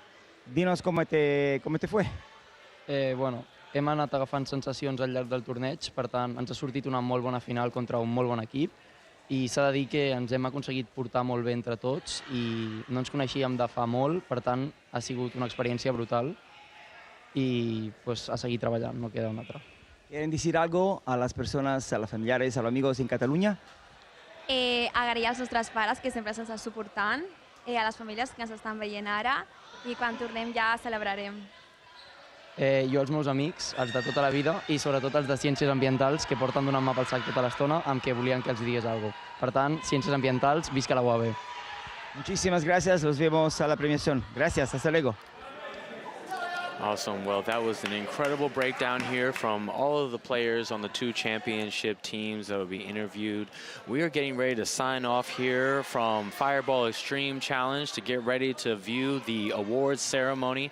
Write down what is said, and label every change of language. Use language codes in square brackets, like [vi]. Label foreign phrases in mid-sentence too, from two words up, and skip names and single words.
[es] Dinos cómo te fue. [ca] Bueno, hem anat agafant sensacions al llarg del torneig, per tant, ens ha sortit una molt bona final contra un molt bon equip i s'ha de dir que ens hem aconseguit portar molt bé entre tots i no ens coneixíem de fa molt, per tant, ha sigut una experiència brutal [es] y pues a seguir trabajando, no queda una otra. ¿Quieren decir algo a las personas, a los familiares, a los amigos en Catalunya? [ca] Agrair als nostres pares que sempre ens estan suportant, a les famílies que ens estan veient ara i quan tornem ja celebrarem. Jo als meus amics, els de tota la vida i sobretot els de Ciències Ambientals que porten donant mà pel sac tota l'estona amb què volien que els digués alguna cosa. Per tant, Ciències Ambientals, visca la UAB. [es] Muchísimas gracias, los vemos a la premiación. Gracias, hasta luego. [en] Awesome. Well, that was an incredible breakdown here from all of the players on the two championship teams that will be interviewed. We are getting ready to sign off here from Fireball Extreme Challenge to get ready to view the awards ceremony.